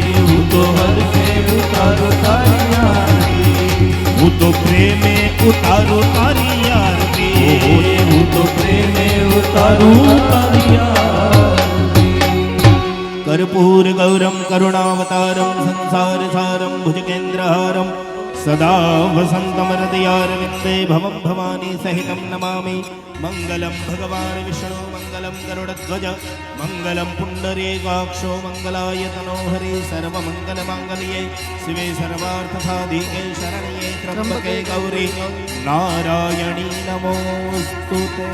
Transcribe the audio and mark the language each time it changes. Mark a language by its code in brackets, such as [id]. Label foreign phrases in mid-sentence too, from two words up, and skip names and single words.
[gu] હું તો હરખે ઉતારો તારી આરતી. હું તો પ્રેમે ઉતારું તારી આરતી. હું તો પ્રેમે ઉતારું તારી આરતી. [sa] કર્પૂર ગૌરમ કરુણાવતારમ સંસાર સારમ ભુજગેન્દ્રહારમ सदा वसन्तं हृदयारविन्दे भवं भवानी सहितं नमामि मङ्गलं भगवान् विष्णु मङ्गलं गरुडध्वज मङ्गलं पुण्डरीकाक्षो मङ्गलायतनो हरि सर्वमङ्गलमाङ्गल्ये शिवे सर्वार्थसाधिके शरण्ये त्र्यम्बके गौरी नारायणी नमोऽस्तुते।